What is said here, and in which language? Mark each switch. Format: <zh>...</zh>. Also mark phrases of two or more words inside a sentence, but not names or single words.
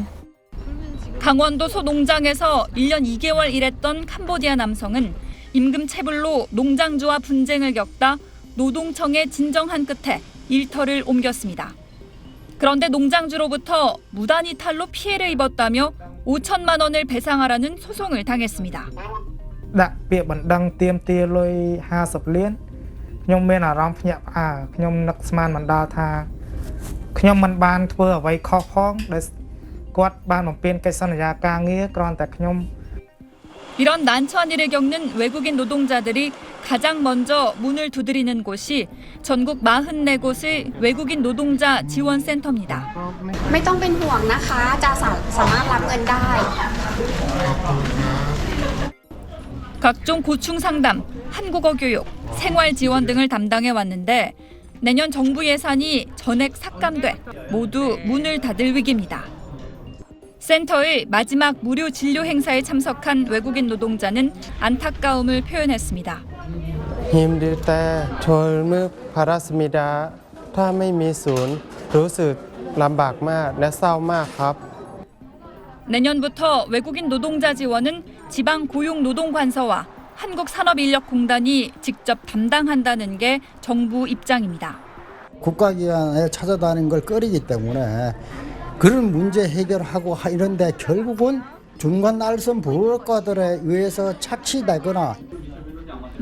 <ko>강원도 소농장에서 1년 2개월 일했던 캄보디아 남성은 임금 체불로 농장주와 분쟁을 겪다 노동청에 진정한 끝에 일터를 옮겼습니다. 그런데 농장주로부터 무단 이탈로 피해를 입었다며 5천만 원을 배상하라는 소송을 당했습니다.</ko> <km>ដាក់ពាក្យបណ្ដឹងទាមទារលុយ50លានខ្ញុំមានអារម្មណ៍ភ្ញាក់ផ្អើលខ្ញុំនឹកស្មានមិនដល់ថាខ្ញុំមិនបានធ្វើអ្វីខុសផងដែលគាត់បានបំពេញកិច្ចសន្យាការងារគ្រាន់តែខ្ញុំ</km> <ko>이런 난처한 일을 겪는 외국인 노동자들이 가장 먼저 문을 두드리는 곳이 전국 44곳의 외국인 노동자 지원센터입니다.</ko> <th>ไม่ต้องเป็นห่วงนะคะจะสามารถรับเงินได้</th> <ko>각종 고충 상담, 한국어 교육, 생활 지원 등을 담당해 왔는데 내년 정부 예산이 전액 삭감돼 모두 문을 닫을 위기입니다. 센터의 마지막 무료 진료 행사에 참석한 외국인 노동자는 안타까움을 표현했습니다. 힘들 때 졸음을 받았습니다.</ko> <th>ถ้าไม่มีศูนย์รู้สึกลำบากมากและเศร้ามากครับ</th> <ko>내년부터 외국인 노동자 지원은 지방고용노동관서와 한국산업인력공단이 직접 담당한다는 게 정부 입장입니다. 국가기관에 찾아다니는 걸 꺼리기 때문에 그런 문제 해결하고 이런데 결국은 중간 날선 부업가들에 의해서 착취되거나</ko>